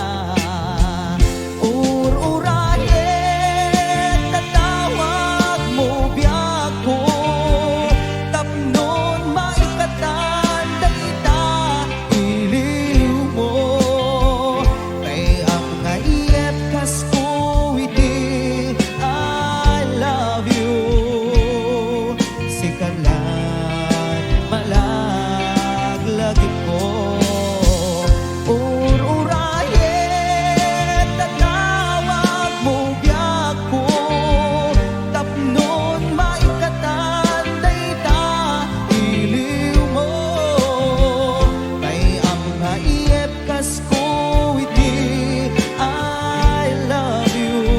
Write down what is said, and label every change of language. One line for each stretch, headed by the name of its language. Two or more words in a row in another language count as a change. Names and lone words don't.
Iloko: ururayet tatawag mo biyak ko tapnon maikatan dayta iliw mo kay am nga iyep kas ko iti
English: I love you
Iloko: sikalan malaglagip ko ururayet tatawag mo biyak ko tapnon maikatan dayta iliw mo kay am nga iyep kas ko iti
English: I love you